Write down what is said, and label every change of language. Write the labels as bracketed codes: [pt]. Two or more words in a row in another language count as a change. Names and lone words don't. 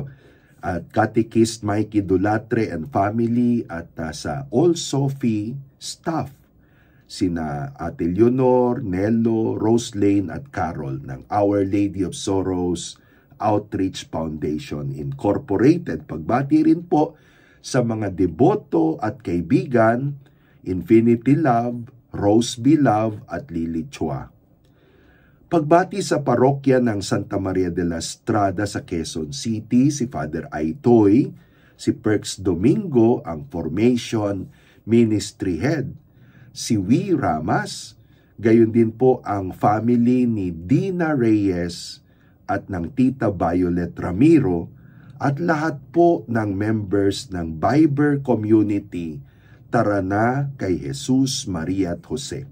[tl] At Catechist Mikey Dulatre [en] and family [tl] at sa All Sophie staff, sina Ate Leonor, Nello, Roselane at Carol ng Our Lady of Sorrows Outreach Foundation Incorporated. Pagbati rin po sa mga deboto at kaibigan, Infinity Love, Rose Beloved at Lily Chua. Pagbati sa parokya ng Santa Maria de la Estrada sa Quezon City, si Father Aitoy, si Perks Domingo, ang [en] Formation ministry head, [tl] si Wee Ramas, gayon din po ang family ni Dina Reyes at ng Tita Violet Ramiro, at lahat po ng members ng Viber community Tara Na kay Jesus, Maria at Jose.